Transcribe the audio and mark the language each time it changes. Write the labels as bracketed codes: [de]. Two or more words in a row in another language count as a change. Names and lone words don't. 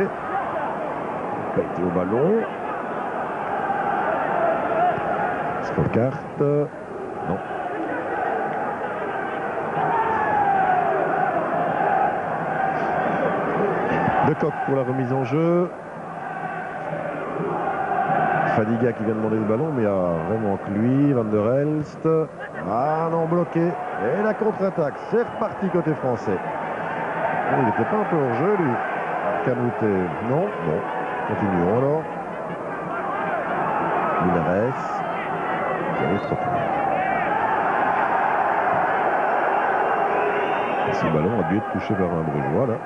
[fr] Qualité au ballon. Skokart. Non. De Kock pour la remise en jeu. Fadiga qui vient de demander le ballon, mais il y a vraiment que lui. Van der Elst. Ah non, bloqué. Et la contre-attaque. C'est reparti côté français. Il n'était pas un peu hors jeu, lui. Canute. Non. Bon. Continuons alors. Linares. Qui arrive trop tard. Et ce ballon a dû être touché par un Brugeois, là.